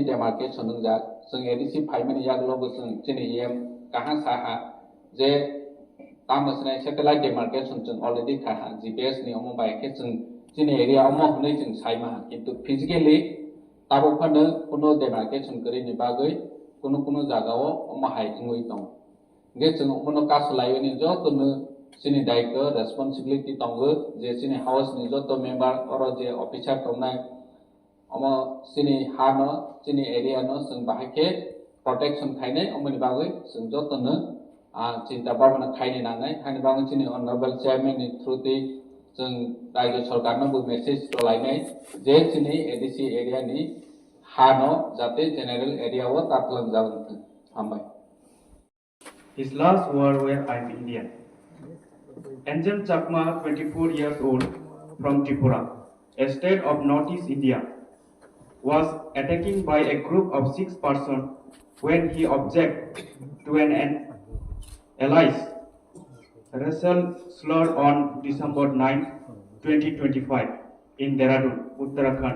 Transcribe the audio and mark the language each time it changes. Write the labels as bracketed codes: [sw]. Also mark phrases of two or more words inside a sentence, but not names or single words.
[trp] डेमार्केशन जा जों ADC फाइमनि यागलो जों सिनि एम काहा साहा जे ताम बसनाय [en] satellite demarcation [trp] जों अलरेडी काहा GPS नि अमो बायके जों सिनि एरिया अमो हनै जों साइमा किंतु फिजिकली ताबो फनो कोनो डेमार्केशन करिनि बागै कोनो जागाव अमो हाइथिंगै दं गे जों अमनो कासलायनि जतनो सिनि दायित्व रेस्पॉन्सिबिलिटी दंगो जे सिनि हाउस नि जत मेंबर और जे ऑफिसर दंनाय अमो सिनि हानो सिनि एरिया नो जों बाहायके प्रोटेक्शन खायनाय अमनि बागै जों जतनो चिंता भावना खायनि नांनाय खायनि बागै सिनि [en] honourable chairman [trp] नि थ्रुति जों राज्य सरकारनो बो मेसेज लायनाय जे सिनि ADC एरिया नि हानो जाते [en] general area [trp] वो तापलां जागोन हामबाय [en] His last word were I'm Indian. Angel Chakma, 24 years old, from Tripura, a state of northeast India, was attacked by a group of 6 persons when he objected to an allies racial slur on December 9, 2025 in Dehradun, Uttarakhand.